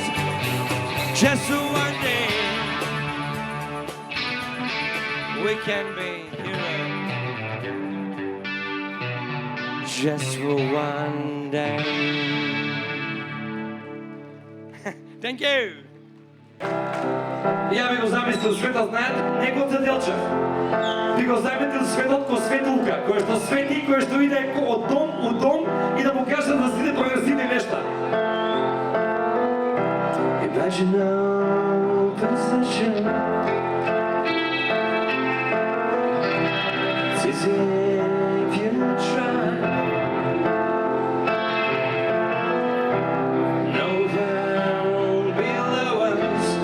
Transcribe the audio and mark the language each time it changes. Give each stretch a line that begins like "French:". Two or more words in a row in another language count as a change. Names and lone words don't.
English: Just for one day we can be heroes. Just for one day. Thank you.
Macedonian: Ja би го замислил светот, знаете, не го Целчев. Би го замислил светот ко светулка, кој што свети, кој што иде од дом у дом и да му каже да сите прогресивни нешта.
English: Imagine no possession. It's easy if you try. No down below us.